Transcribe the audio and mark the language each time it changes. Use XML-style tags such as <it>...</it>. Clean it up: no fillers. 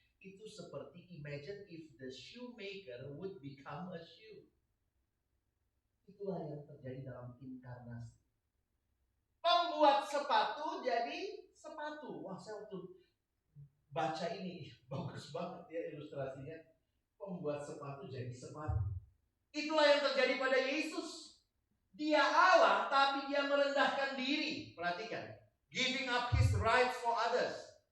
<id>Itu seperti</id> <en>imagine if the shoemaker would become a shoe.</en> <id>Itulah yang terjadi dalam inkarnasi. Pembuat sepatu jadi sepatu. Wah, saya waktu baca ini bagus banget ya ilustrasinya. Pembuat sepatu jadi sepatu. Itulah yang terjadi pada Yesus. Dia Allah tapi dia merendahkan diri. Perhatikan.</id> <en>Giving up his rights for others.</en>